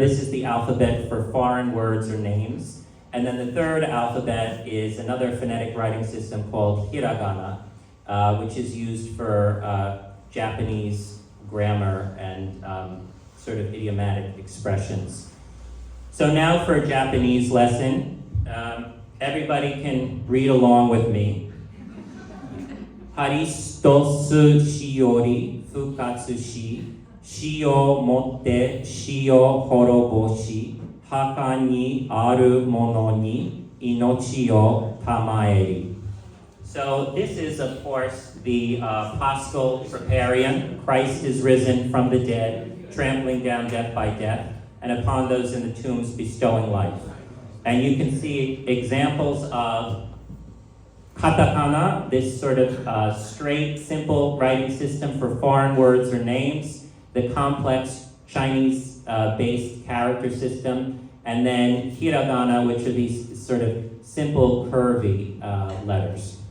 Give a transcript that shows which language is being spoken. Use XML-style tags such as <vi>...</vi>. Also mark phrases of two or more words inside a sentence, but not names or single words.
<en>This is the alphabet for foreign words or names. And then the third alphabet is another phonetic writing system called hiragana, which is used for Japanese grammar and sort of idiomatic expressions. So now for a Japanese lesson. Everybody can read along with me.</en> <ja>ハリストス死より復活し、死を以て死を滅ぼし、墓に在る者に生命を賜えり.</ja> <en>So this is, of course, the Paschal Troparion. Christ is risen from the dead, trampling down death by death, and upon those in the tombs bestowing life. And you can see examples of katakana, this sort of straight, simple writing system for foreign words or names, the complex Chinese-based character system, and then hiragana, which are these sort of simple, curvy letters.</en>